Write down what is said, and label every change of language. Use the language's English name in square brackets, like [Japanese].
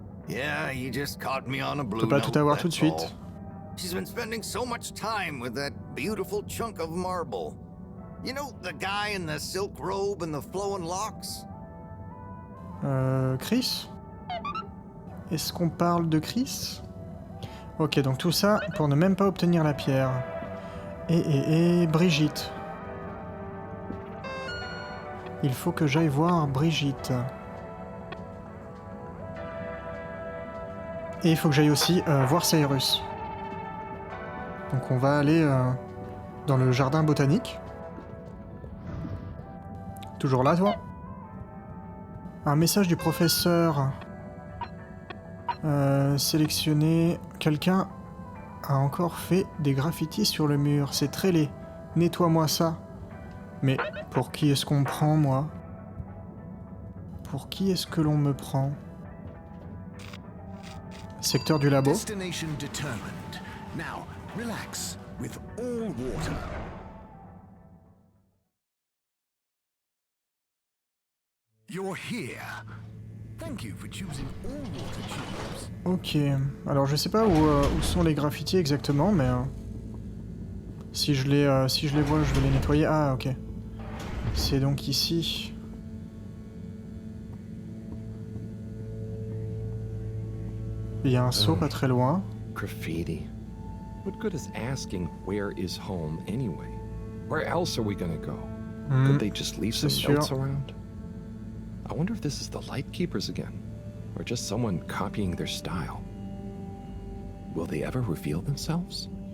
[English] Yeah, you just caught me on a blue [French] Peut pas [English] note, [French] tout avoir tout de [English] that's [French] suite. [English] all. She's been spending so much time with that beautiful chunk of marble. You know the guy in the silk robe and the flowing locks? Chris? [French] Est-ce qu'on parle de Chris? Ok, donc tout ça pour ne même pas obtenir la pierre. Et Brigitte. Il faut que j'aille voir Brigitte. Et il faut que j'aille aussi voir Cyrus. Donc on va aller dans le jardin botanique. Toujours là, toi? Un message du professeur. Sélectionner. Quelqu'un a encore fait des graffitis sur le mur. C'est très laid. Nettoie-moi ça. Mais pour qui est-ce qu'on me prend, moi? Pour qui est-ce que l'on me prend? Secteur du labo. [English] Destination determined. Now, relax with all water. You're here. Thank you for choosing all water tubes. [French] Ok, alors je sais pas où sont les graffitis exactement, mais si je les vois, je vais les nettoyer. Ah, ok. C'est donc ici. Il y a un seau pas très loin. Graffiti. [English] What good is asking where is home anyway? Where else are we gonna go? Could they just leave some notes around? I wonder if this is the Lightkeepers again, or just someone copying their style. Will they ever reveal themselves?